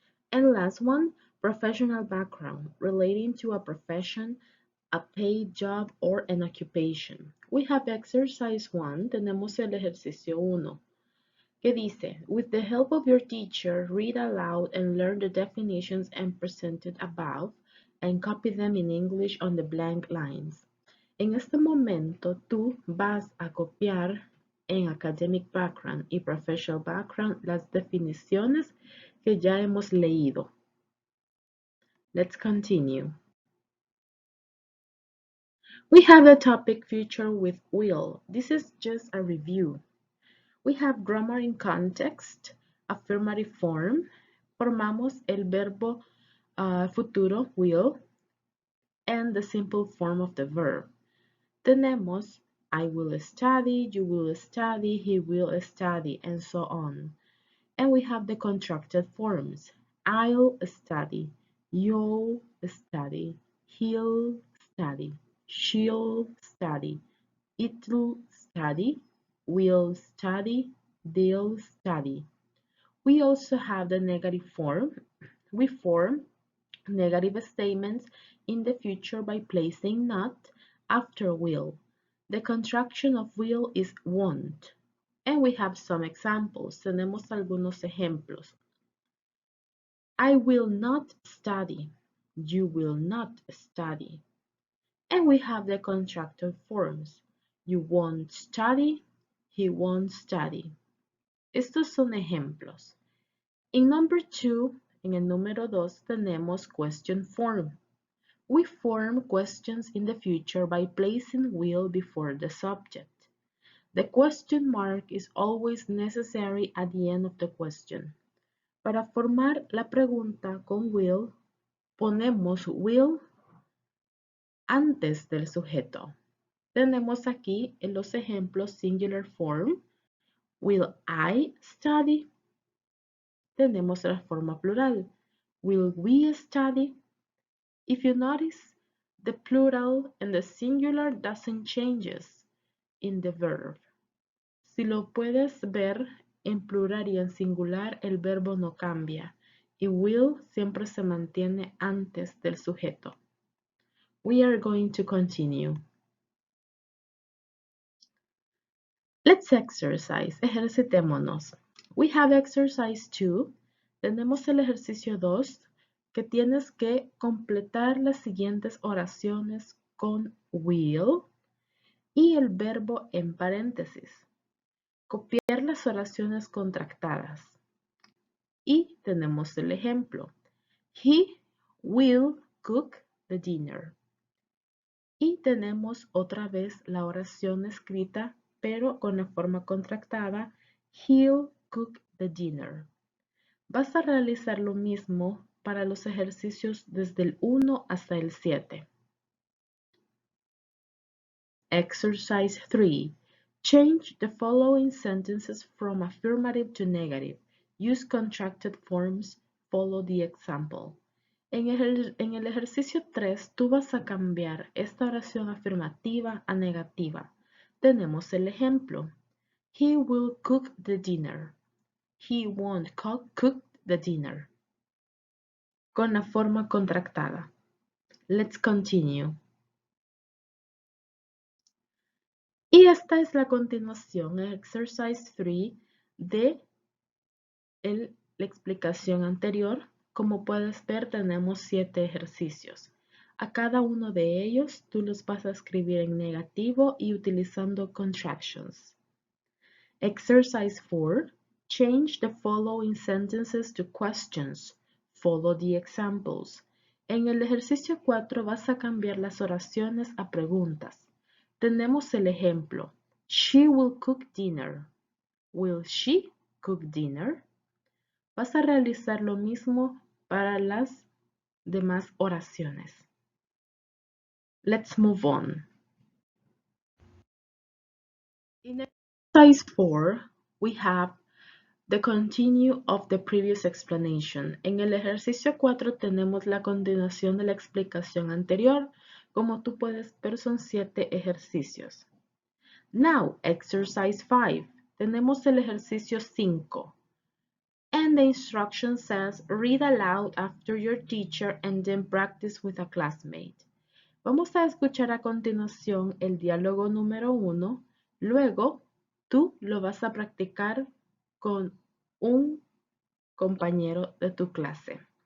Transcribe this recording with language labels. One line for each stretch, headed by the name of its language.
English: And last one, professional background relating to a profession, a paid job, or an occupation. We have exercise 1,
Spanish: tenemos el ejercicio 1. Que dice,
English: with the help of your teacher, read aloud and learn the definitions and presented above and copy them in English on the blank lines.
Spanish: En este momento, tú vas a copiar en academic background y professional background las definiciones que ya hemos leído.
English: Let's continue. We have the topic future with will. This is just a review. We have grammar in context, affirmative form.
Spanish: Formamos el verbo futuro,
English: will, and the simple form of the verb.
Spanish: Tenemos
English: I will study, you will study, he will study, and so on. And we have the contracted forms. I'll study, you'll study, he'll study, she'll study, it'll study, we'll study, they'll study. We also have the negative form. We form negative statements in the future by placing not after will. The contraction of will is won't. And we have some examples.
Spanish: Tenemos algunos ejemplos.
English: I will not study. You will not study. And we have the contracted forms. You won't study. He won't study.
Spanish: Estos son ejemplos. En
English: number 2,
Spanish: en el número 2, tenemos
English: question form. We form questions in the future by placing will before the subject. The question mark is always necessary at the end of the question.
Spanish: Para formar la pregunta con will, ponemos will antes del sujeto. Tenemos aquí en los ejemplos singular form.
English: Will I study?
Spanish: Tenemos la forma plural.
English: Will we study? If you notice, the plural and the singular doesn't changes in the verb.
Spanish: Si lo puedes ver, en plural y en singular el verbo no cambia y will siempre se mantiene antes del sujeto.
English: We are going to continue. Let's exercise.
Spanish: Ejercitémonos.
English: We have exercise 2.
Spanish: Tenemos el ejercicio 2 que tienes que completar las siguientes oraciones con will y el verbo en paréntesis. Copiar las oraciones contractadas. Y tenemos el ejemplo.
English: He will cook the dinner.
Spanish: Y tenemos otra vez la oración escrita, pero con la forma contractada.
English: He'll cook the dinner.
Spanish: Vas a realizar lo mismo para los ejercicios desde el 1 hasta el 7.
English: Exercise 3. Change the following sentences from affirmative to negative. Use contracted forms. Follow the example.
Spanish: En el ejercicio 3, tú vas a cambiar esta oración afirmativa a negativa. Tenemos el ejemplo.
English: He will cook the dinner. He won't cook the dinner.
Spanish: Con la forma contractada.
English: Let's continue.
Spanish: Y esta es la continuación, el exercise 3 de la explicación anterior. Como puedes ver, tenemos 7 ejercicios. A cada uno de ellos, tú los vas a escribir en negativo y utilizando contractions.
English: Exercise 4. Change the following sentences to questions. Follow the examples.
Spanish: En el ejercicio 4 vas a cambiar las oraciones a preguntas. Tenemos el ejemplo.
English: She will cook dinner. Will she cook dinner?
Spanish: Vas a realizar lo mismo para las demás oraciones.
English: Let's move on. In exercise 4, we have the continue of the previous explanation.
Spanish: En el ejercicio 4 tenemos la continuación de la explicación anterior. Como tú puedes ver, son 7 ejercicios.
English: Now, exercise 5.
Spanish: Tenemos el ejercicio 5.
English: And the instruction says, read aloud after your teacher and then practice with a classmate.
Spanish: Vamos a escuchar a continuación el diálogo número 1. Luego, tú lo vas a practicar con un compañero de tu clase.